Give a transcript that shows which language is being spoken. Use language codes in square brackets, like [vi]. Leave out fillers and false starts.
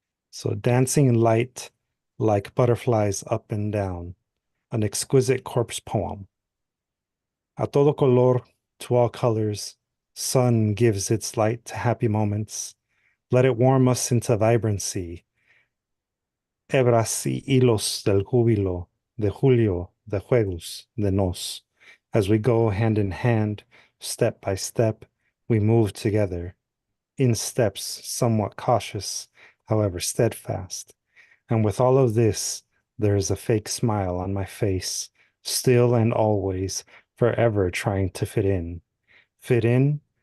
[en] So dancing in light like butterflies up and down, an exquisite corpse poem. [es] A todo color, [en] to all colors, sun gives its light to happy moments. Let it warm us into vibrancy. [es] Hebras y hilos del júbilo, de julio, de juegos, de nos. [en] As we go hand in hand, step by step, we move together. In steps, somewhat cautious, however steadfast. And with all of this, there is a fake smile on my face, still and always, forever trying to fit in. Fit in?